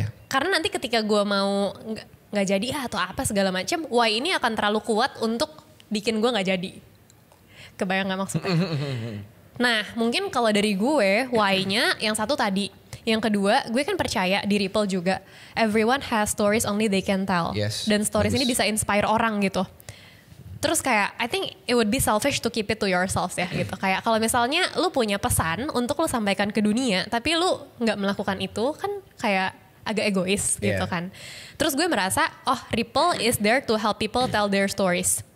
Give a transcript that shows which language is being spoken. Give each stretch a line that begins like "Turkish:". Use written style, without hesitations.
Indonesian: Karena nanti ketika gue mau nggak jadi atau apa segala macam, why ini akan terlalu kuat untuk bikin gue nggak jadi. Kebayang nggak maksudnya? Nah mungkin kalau dari gue why-nya yang satu tadi. Yang kedua, gue kan percaya di Ripple juga,
English: everyone has stories only they can tell.
Indonesian: Dan stories ini bisa inspire orang gitu. Terus kayak,
English: I think it would be selfish to keep it to yourself
Indonesian: ya gitu. Kayak kalau misalnya lu punya pesan untuk lu sampaikan ke dunia, tapi lu nggak melakukan itu, kan kayak agak egois gitu kan. Terus gue merasa,
English: Ripple is there to help people tell their stories.